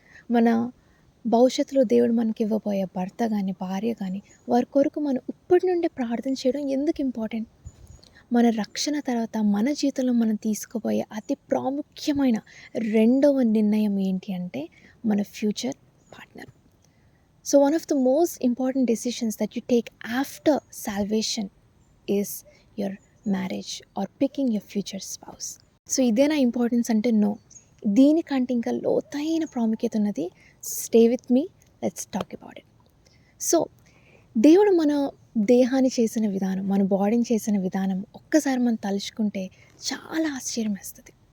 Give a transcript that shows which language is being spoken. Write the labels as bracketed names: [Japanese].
[Telugu] మన భవిష్యత్తులో దేవుడు మనకి ఇవ్వబోయే భర్త కానీ, భార్య కానీ, వారి కొరకు మనం ఇప్పటి నుండే ప్రార్థన చేయడం ఎందుకు ఇంపార్టెంట్? మన రక్షణ తర్వాత మన జీవితంలో మనం తీసుకోబోయే అతి ప్రాముఖ్యమైన రెండవ నిర్ణయం ఏంటి అంటే, మన future partner. [English] So one of the most important decisions that you take after salvation is your marriage or picking your future spouse. [Telugu] So ఇదేనా ఇంపార్టెన్స్ అంటే నో, దీనికంటే ఇంకా లోతైన ప్రాముఖ్యత ఉన్నది. [English] Stay with me, let's talk about it. [Telugu] So దేవుడు మన దేహాన్ని చేసిన విధానం, మన బాడీని చేసిన విధానం ఒక్కసారి మనం తలుచుకుంటే చాలా ఆశ్చర్యం వేస్తుంది.